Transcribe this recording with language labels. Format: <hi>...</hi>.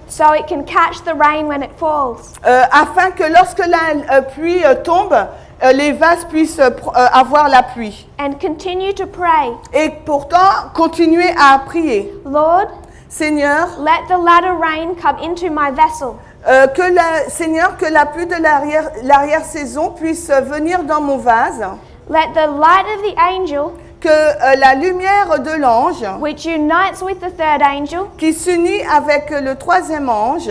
<en>So it can catch the rain when it falls.</en> <fr>afin que lorsque la pluie tombe, les vases puissent avoir la pluie.</fr> <en>And continue to pray.</en> <fr>Et pourtant, continuez à prier.</fr> <en>Lord,</en> <fr>Seigneur,</fr> <en>let the latter rain come into my vessel.</en> <fr>Seigneur, que la pluie de l'arrière-saison puisse venir dans mon vase,</fr> <en>Let the light of the angel,</en> <fr>que la lumière de l'ange,</fr> <en>which unites with the third angel,</en> <fr>qui s'unit avec le troisième ange,</fr>